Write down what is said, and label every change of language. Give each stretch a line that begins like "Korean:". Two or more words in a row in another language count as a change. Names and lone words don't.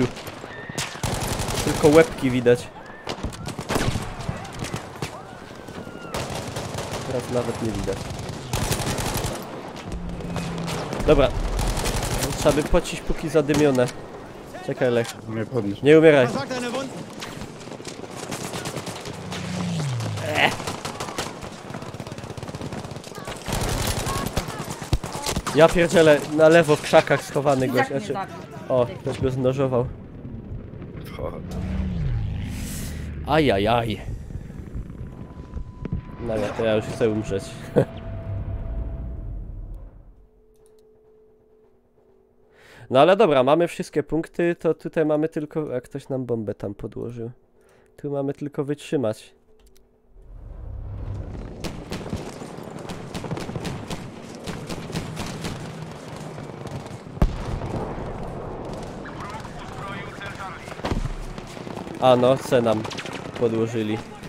Polish: Tylko łebki widać. Teraz nawet nie widać. Dobra. Trzeba by pocić póki zadymione. Czekaj, Lech. Mnie podnieś. Nie umieraj.
German: Was sagt deine Wunden?
Polish: Ja pierdzielę, na lewo w krzakach schowany gość. tak mnie Znaczy... zabił. O, ktoś go znożował. O, Ajajaj. No nie, to ja już chcę umrzeć. No ale dobra, mamy wszystkie punkty, to tutaj mamy tylko... A ktoś nam bombę tam podłożył. Tu mamy tylko wytrzymać. A no, C nam podłożyli.